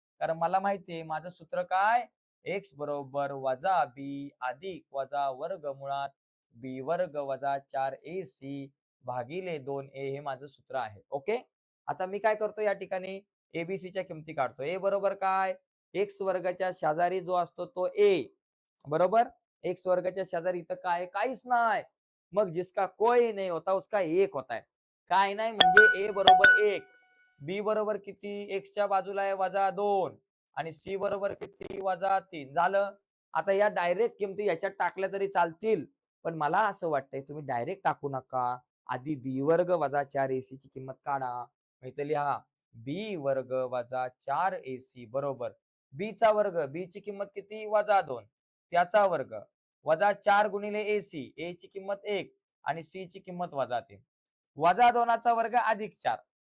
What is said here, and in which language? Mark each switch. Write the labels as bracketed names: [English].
[Marathi] कारण मला माहितीये माझं सूत्र काय, एक्स बरोबर वजा बी अधिक वजा वर्गमुळात बी वर्ग वजा 4ac भागिले 2a हे माझं सूत्र आहे. ओके. आता मी काय करतो या ठिकाणी, एबीसीच्या किमती काढतो. ए बरोबर काय, एक्स वर्गाच्या शेजारी जो असतो तो ए, बरोबर. एक्स वर्गाच्या शेजारी इथं काय, काहीच नाही. [Hindi] मग जिसका कोई नहीं होता उसका एक होता है. [Marathi] काय नाही म्हणजे ए बरोबर 1, बी बरोबर किती, एक्सच्या बाजूला आहे -2 आणि सी बरोबर किती, -3 झालं. आता या डायरेक्ट किमती याच्यात टाकल्या तरी चालतील, पण मला असं वाटतंय तुम्ही डायरेक्ट टाकू नका. आधी बी वर्ग वजा 4ac ची किंमत काढा. इथे लिहा बी वर्ग वजा 4ac बरोबर बी चा वर्ग, बी ची किंमत किती, -2 त्याचा वर्ग वजा 4 गुणिले ac, a ची किंमत 1 आणि c ची किंमत -3 वजा 2चा वर्ग अधिक 4.